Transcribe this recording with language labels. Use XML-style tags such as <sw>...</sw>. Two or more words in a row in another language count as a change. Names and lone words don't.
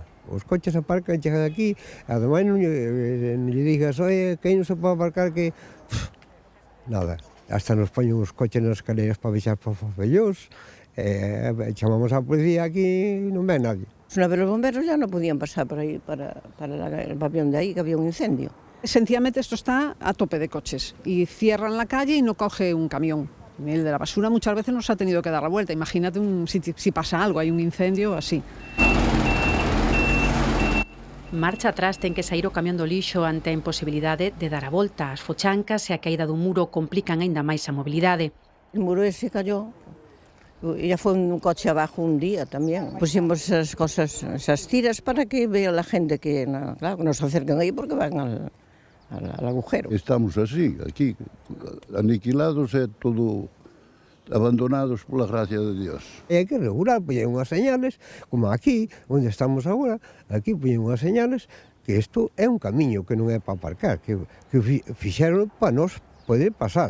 <gl>Os coches aparcan, chegan aquí, ademais non lle digas, oye, que non se pode aparcar que... Nada, hasta nos poñen os coches nas escaleras para baixar para os fellós, chamamos a policía aquí e non ven nadie. Pero os bomberos ya non podían pasar por aí para</gl> <es>el pabellón</es> <gl>de aí, que había un incendio.</gl> <es>Sencillamente esto está a tope de coches y cierran la calle y no coge un camión. El de la basura muchas veces nos ha tenido que dar la vuelta. Imagínate si pasa algo, hay un incendio así.</es> <gl>Marcha atrás ten que sair o camión do lixo ante a imposibilidade de dar a volta. As fochancas e a caída do muro complican aínda máis a mobilidade.</gl> <es>El muro ese cayó. Ya fue un coche abajo un día también. Pusimos esas cosas, esas tiras para que vea la gente que, claro, que nos acerquen ahí porque van al agujero.</es> <gl>Estamos así, aquí, aniquilados e todo abandonados pola gracia de Dios. E hai que regular, poñen unhas señales, como aquí, onde estamos agora, aquí poñen unhas señales que isto é un camiño que non é para aparcar, que fixeron para nos poder pasar.</gl>